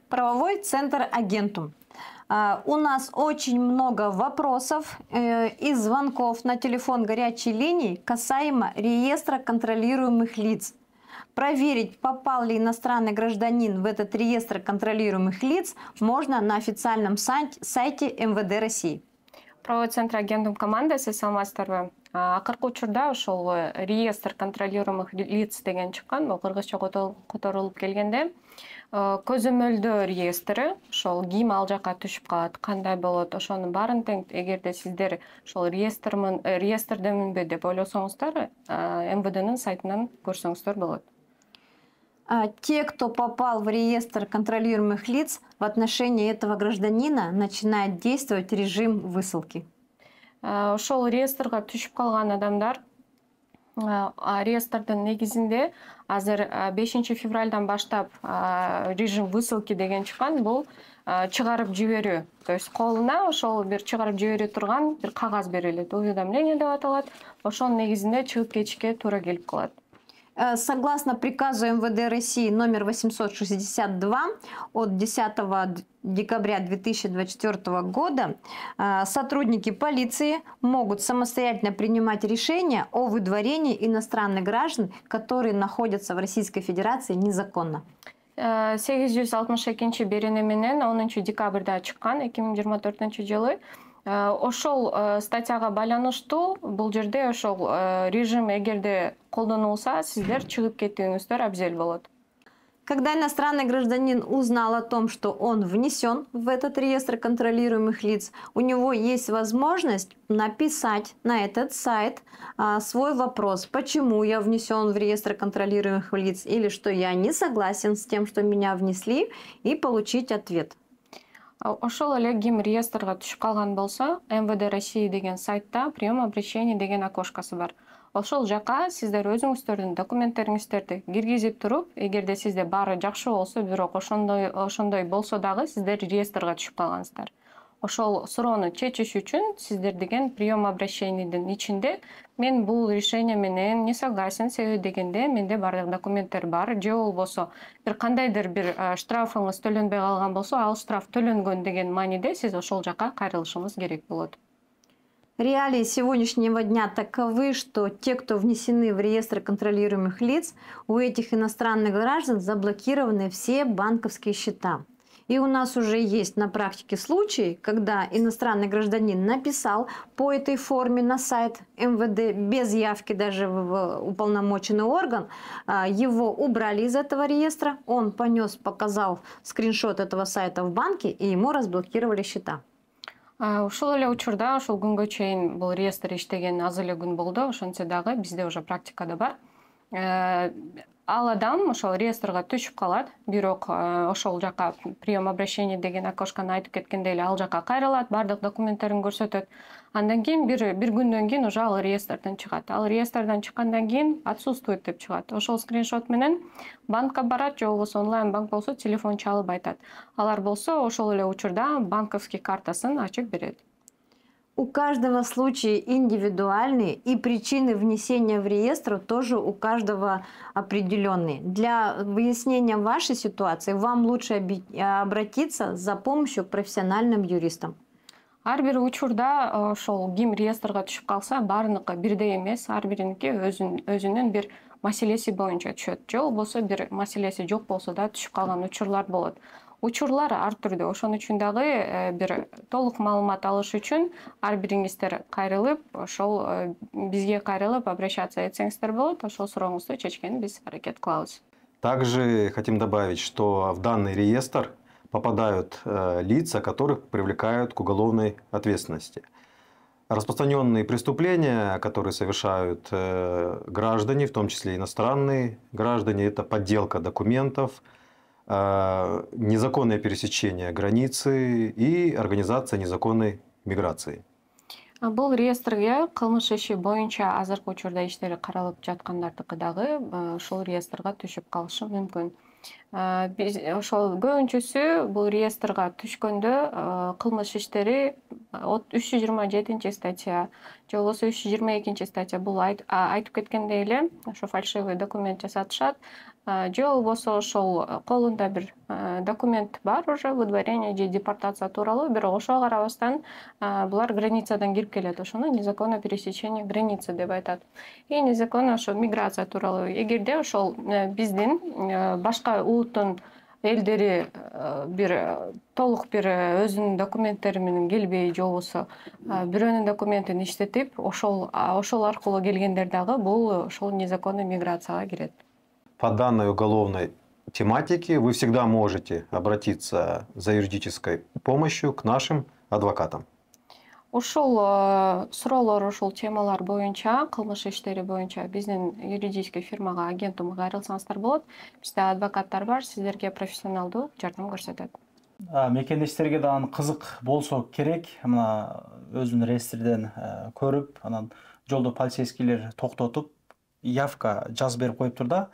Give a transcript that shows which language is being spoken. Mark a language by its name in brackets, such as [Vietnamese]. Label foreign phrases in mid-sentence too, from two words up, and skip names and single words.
[Russian] Правовой центр Агентум. У нас очень много вопросов и звонков на телефон горячей линии касаемо реестра контролируемых лиц. Проверить, попал ли иностранный гражданин в этот реестр контролируемых лиц, можно на официальном сайте МВД России. [Kyrgyz] Правовой центр Агентум командасы саламатсыздарбы. Акыркы учурда ошол [Russian] реестр контролируемых лиц [Kyrgyz] деген чыккан, бул кыргызча которулуп келгенде көзөмөлдөө реестри, ошол ким ал жака түшүп калат, кандай болот, ошонун баарын тең эгерде сиздер ошол реестрдеминби деп ойлосоңуздар, МВДнын сайтынан көрсөңүздөр болот. [Russian] Те, кто попал в реестр контролируемых лиц, в отношении этого гражданина начинает действовать режим высылки. [Kyrgyz] Ошол реестрга түшүп калган адамдар реестрдин негизинде азыр 5 февралдан баштап [Russian] режим высылки [Kyrgyz] деген чыккан, бул чыгарып жиберүү. То есть колуна ошол бир чыгарып жибере турган бир кагаз берилет, уведомление деп аталат. Ошонун негизинде чыгып кетишке туура келип калат. [Russian] Согласно приказу МВД России номер 862 от 10 декабря 2024 года, сотрудники полиции могут самостоятельно принимать решения о выдворении иностранных граждан, которые находятся в Российской Федерации незаконно. [Kyrgyz] 862 берене менен 10 декабрда чыккан 2024 жылы. Ошол статьяга байланыштуу бул жерде ошол режим эгерде колдонулса, сиздер чыгып кетүүңүздөр абзел болот. [Russian] Когда иностранный гражданин узнал о том, что он внесен в этот реестр контролируемых лиц, у него есть возможность написать на этот сайт свой вопрос, почему я внесен в реестр контролируемых лиц, или что я не согласен с тем, что меня внесли, и получить ответ. [Kyrgyz] Ошол эле ким реестрга түшүп калган болсо, МВД России деген сайтта [Russian] прием обращений [Kyrgyz] деген окошкасы бар. Ошол жака сиздер өзүңүздөрдүн документтериңиздерди киргизип туруп, эгерде сизде баары жакшы болсо, бирок ошондой болсо дагы сиздер реестрга түшүп калгансыздар. Ошол суроону чечиш үчүн сиздер деген [Russian] прием обращениydин [Kyrgyz] ичинде мен бул решение менен [Russian] не согласен, [Kyrgyz] себеби дегенде менде бардык документтер бар, же болбосо бир кандайдыр бир штрафыңыз төлөнбөй калган болсо, ал штраф төлөнгөн деген мааниде сиз ошол жака кайрылышыңыз керек болот. [Russian] Реалии сегодняшнего дня таковы, что те, кто внесены в реестр контролируемых лиц, у этих иностранных граждан заблокированы все банковские счета. И у нас уже есть на практике случаи, когда иностранный гражданин написал по этой форме на сайт МВД без явки даже в уполномоченный орган, его убрали из этого реестра, он показал скриншот этого сайта в банке, и ему разблокировали счета. [Kyrgyz] Ошол эле учурда ошол күнгө чейин бул реестр иштеген аз эле күн болду, ошентсе дагы бизде уже практикада бар. Ал адам ошол реестрга түшүп калат, бирок ошол жака [Russian] прием обращений [Kyrgyz] деген окошканы айтып кеткендей эле ал жака кайрылат, бардык документтерин көрсөтөт. Андан кийин бир күндөн кийин уже ал реестрден чыгат. Ал реестрден чыккандан кийин отсутствует деп чыгат. Ошол скриншот менен банкка барат, же болбосо онлайн банк болсо телефон чалып айтат. Алар болсо ошол эле учурда банковский картасын ачып берет. [Russian] У каждого случая индивидуальные, и причины внесения в реестр тоже у каждого определенные. Для выяснения вашей ситуации вам лучше обратиться за помощью к профессиональным юристам. [Kyrgyz] Ар бир учурда ошол ким реестрга түшүп калса, баарыныкы бирдей эмес, ар бириники өзүнүн бир маселеси боюнча түшөт. Же болбосо бир маселеси жок болсо да түшүп калган учурлар болот. Учурлар ар түрдүү. Ошон үчүн дагы бир толук маалымат алыш үчүн ар бириңиздер кайрылып, ошол бизге кайрылып обращаться этсеңиздер болот. Ошол сурооңузду чечкенди биз аракет кылабыз. [Russian] Также хотим добавить, что в данный реестр попадают лица, которых привлекают к уголовной ответственности. Распространенные преступления, которые совершают граждане, в том числе иностранные граждане, это подделка документов, незаконное пересечение границы и организация незаконной миграции. [Kyrgyz] Бул реестрге кылмыш иши боюнча азыркы учурда иштери каралып жаткандардыкы дагы ушул реестрге түшүп калышы мүмкүн. Биз ошол көбүнчөсү бул реестрге түшкөндө кылмыш иштери 327 статья же болбосо 322 статья бул айтып кеткендей эле ошо [Russian] фальшивый документ [Kyrgyz] жасатышат. же болбосо ошол колунда бир документ бар [Russian] уже выдворение [Kyrgyz] же депортация тууралуу, бирок ошого карабастан булар границадан кирип келет, ошону [Russian] незаконное пересечение границы [Kyrgyz] деп айтат. [Russian] И незаконно [Kyrgyz] ошо миграция тууралуу. Эгерде ошол биздин башка улуттун элдери бир толук бир өзүнүн документтери менен келбей, же болбосо бирөөнүн документин иштетип, ошол аркылуу келгендер дагы бул ошол незаконный миграцияга кирет. [Russian] По данной уголовной тематике вы всегда можете обратиться за юридической помощью к нашим адвокатам. [Kyrgyz] Ушул суроолор, ушул темалар боюнча, кылмыш иштери боюнча биздин юридический фирмага, агентумга кайрылсаңыздар болот. Бизде адвокаттар бар, сиздерге профессионалдуу жардам көрсөтөт. Мекендештерге дагы кызык болсо керек, мына өзүнүн реестрден көрүп, анан жолдо полицейскийлер токтотуп, явка жазып берип коюптур да.